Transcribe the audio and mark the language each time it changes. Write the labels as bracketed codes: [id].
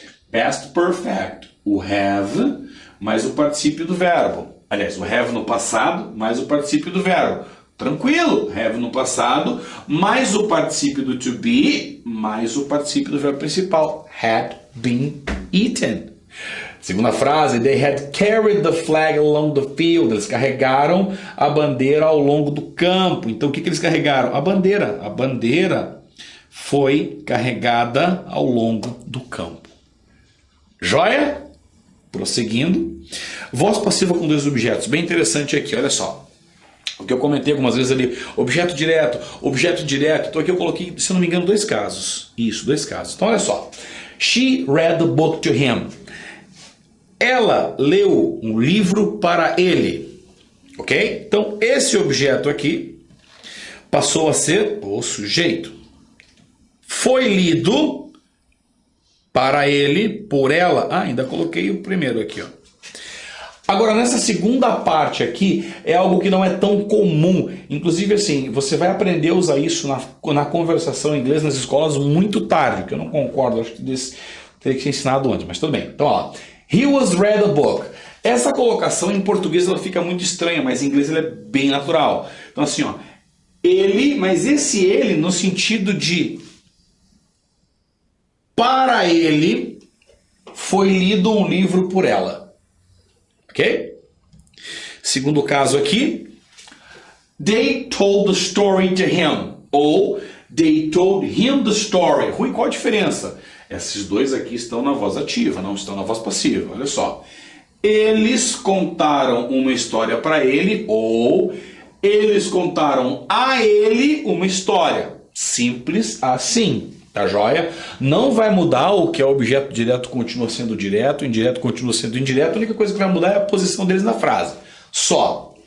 [pt] Past perfect, o have mais o particípio do verbo. Aliás, o have no passado mais o particípio do verbo. Tranquilo, have no passado mais o particípio do to be mais o particípio do verbo principal. [en] Had been eaten. Segunda frase, they had carried the flag along the field. [pt] Eles carregaram a bandeira ao longo do campo. Então o que eles carregaram? A bandeira. A bandeira foi carregada ao longo do campo. Joia? Prosseguindo. Voz passiva com 2 objetos. Bem interessante aqui, olha só. O que eu comentei algumas vezes ali. Objeto direto, objeto indireto. Então aqui eu coloquei, se eu não me engano, 2 casos. Isso, 2 casos. Então olha só. She read the book to him. Ela leu um livro para ele. Ok? Então esse objeto aqui passou a ser o sujeito. Foi lido para ele, por ela. Ah, ainda coloquei o primeiro aqui, ó. Agora, nessa segunda parte aqui, é algo que não é tão comum. Inclusive, assim, você vai aprender a usar isso na conversação em inglês nas escolas muito tarde, que eu não concordo, acho que teria que ser ensinado antes, mas tudo bem. [en] Então, ó, he was read a book. [pt] Essa colocação em português ela fica muito estranha, mas em inglês ela é bem natural. Então, assim, ó, ele, mas esse ele no sentido de para ele foi lido um livro por ela. Ok? [en] Segundo caso aqui, they told the story to him. Ou they told him the story. [pt] Rui, qual a diferença? Esses 2 aqui estão na voz ativa, não estão na voz passiva. Olha só. Eles contaram uma história para ele, ou eles contaram a ele uma história. Simples assim. Tá joia? Não vai mudar o que é objeto direto continua sendo direto, indireto continua sendo indireto, a única coisa que vai mudar é a posição deles na frase. Só.